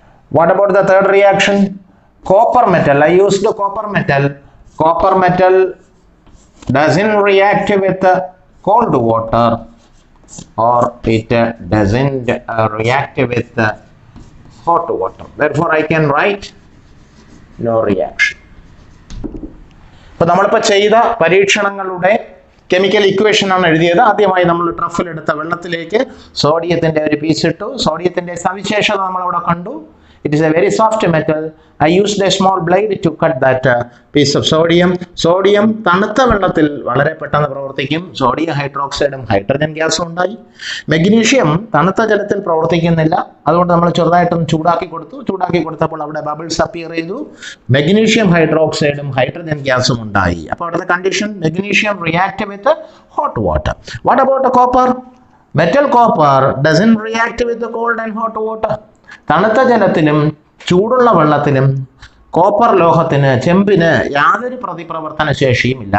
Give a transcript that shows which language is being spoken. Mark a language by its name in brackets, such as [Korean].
[English] What about the third reaction? Copper metal. I used the copper metal. Copper metal doesn't react with the cold water, or it doesn't react with the hot water. Therefore, I can write no reaction. [Malayalam] ഇപ്പോൾ നമ്മളിപ്പോൾ ചെയ്ത പരീക്ഷണങ്ങളുടെ chemical equation ആണ് എഴുതിയത്. ആദ്യമായി നമ്മൾ ട്രഫിലെടുത്ത വെള്ളത്തിലേക്ക് സോഡിയത്തിൻ്റെ ഒരു പീസ് ഇട്ടു. സോഡിയത്തിൻ്റെ സവിശേഷത നമ്മളവിടെ കണ്ടു. [English] It is a very soft metal. I used a small blade to cut that piece of sodium. [Malayalam] Sodium തണുത്ത വെള്ളത്തിൽ വളരെ പെട്ടെന്ന് പ്രവർത്തിക്കും. സോഡിയം ഹൈഡ്രോക്സൈഡും ഹൈഡ്രജൻ ഗ്യാസും ഉണ്ടായി. മെഗ്നീഷ്യം തണുത്ത ജലത്തിൽ പ്രവർത്തിക്കുന്നില്ല. അതുകൊണ്ട് നമ്മൾ ചെറുതായിട്ടൊന്ന് ചൂടാക്കി കൊടുത്തപ്പോൾ അവിടെ ബബിൾസ് അപ്പിയർ ചെയ്തു. മെഗ്നീഷ്യം ഹൈഡ്രോക്സൈഡും ഹൈഡ്രജൻ ഗ്യാസും ഉണ്ടായി. അപ്പോൾ അവിടുത്തെ condition [English] Magnesium react with hot water. What about the copper? Metal copper doesn't react with the cold and hot water. [Malayalam] തണുത്ത ജലത്തിലും ചൂടുള്ള വെള്ളത്തിലും കോപ്പർ ലോഹത്തിന്, ചെമ്പിന് യാതൊരു പ്രതിപ്രവർത്തന ശേഷിയും ഇല്ല.